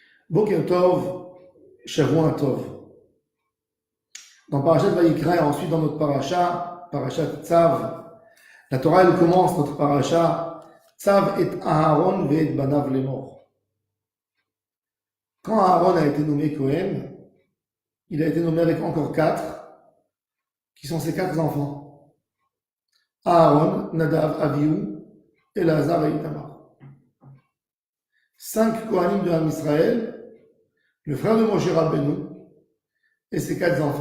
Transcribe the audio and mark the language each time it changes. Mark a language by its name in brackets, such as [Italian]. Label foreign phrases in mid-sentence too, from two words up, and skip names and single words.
[Hebrew] בוקר טוב, שבוע טוב. [French] Dans Parashat Vayikra et ensuite dans notre Parashat Tzav, la Torah elle commence notre Parashat Tzav [Hebrew] את אהרן ואת בניו לאמר. [French] Quand Aharon a été nommé Kohen, il a été nommé avec encore 4, qui sont ses 4 enfants. Aharon, Nadav, Avihu, Elazar et Itamar. 5 Kohanim de Ham Israël, le frère de Moshe Rabbeinu, et ses 4 enfants.